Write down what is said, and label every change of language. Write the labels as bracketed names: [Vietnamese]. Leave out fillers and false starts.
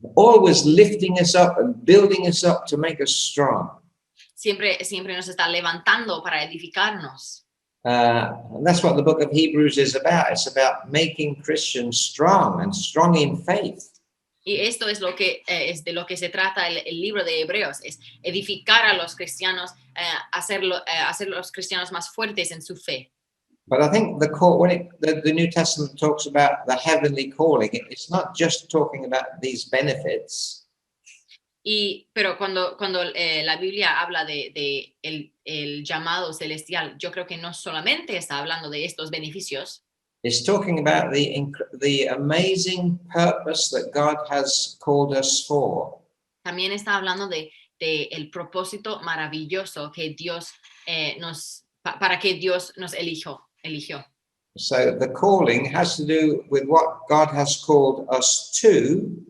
[English] Always lifting us up and building us up to make us strong. [Spanish] Siempre nos está levantando para edificarnos. [English] And that's what the book of Hebrews is about. It's about making Christians strong and strong in faith. [Spanish] Y esto es es de lo que se trata el libro de Hebreos, es edificar a los cristianos, hacer los cristianos más fuertes en su fe. [English] But I think when the New Testament talks about the heavenly calling, it's not just talking about these benefits. [Spanish] Pero cuando la Biblia habla de el llamado celestial, yo creo que no solamente está hablando de estos beneficios. [English] It's talking about the amazing purpose that God has called us for. [Spanish] También está hablando de el propósito maravilloso que Dios para que Dios nos eligió. [English] So the calling has to do with what God has called us to.